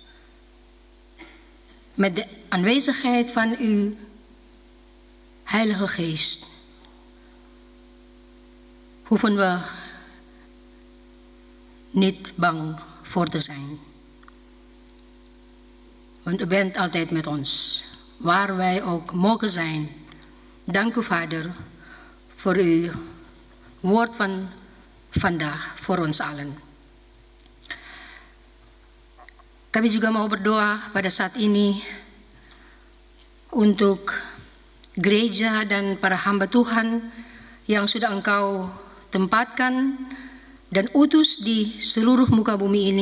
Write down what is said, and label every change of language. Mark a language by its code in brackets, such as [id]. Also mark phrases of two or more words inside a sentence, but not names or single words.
[nl] Met de aanwezigheid van uw Heilige Geest hoeven we niet bang voor te zijn. Want u bent altijd met ons, waar wij ook mogen zijn. Dank u, Vader, voor uw woord van vandaag voor ons allen. [id] Kami juga mau berdoa pada saat ini untuk gereja dan para hamba Tuhan yang sudah Engkau tempatkan dan utus di seluruh muka bumi ini.